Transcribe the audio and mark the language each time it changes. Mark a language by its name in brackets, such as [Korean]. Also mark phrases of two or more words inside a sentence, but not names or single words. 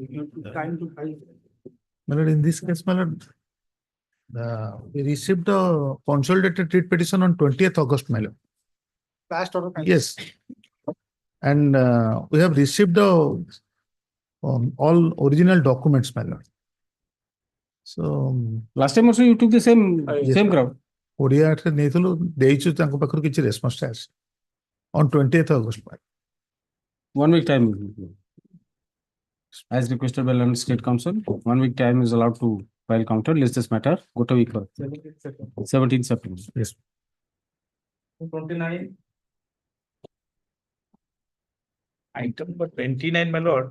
[English] My lord, in this case, my lord, we received a consolidated writ petition on 20th August, my lord. Last order. Yes. And we have received the all original documents, my lord. So last time also you took the same ground. [Odia] Odia ନେଇଥିଲୁ ଦେଇଛୁ ତାଙ୍କ ପାଖରୁ କିଛି response ଆସି [English] on 20th August. 1 week time. As requested by Learned State Council, 1 week time is allowed to file counter. List this matter. Go to week 17th September. Yes. 29. Item number 29, my lord.